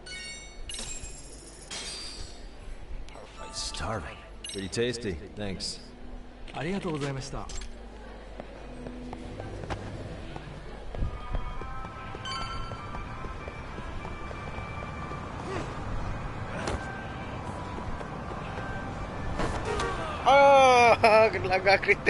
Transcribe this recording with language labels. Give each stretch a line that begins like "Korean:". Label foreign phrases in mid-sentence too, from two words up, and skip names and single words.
English: Perfect. Starving. Pretty tasty. Thanks.
Japanese: ありがとうございました。
Malay: Kena langgar kereta.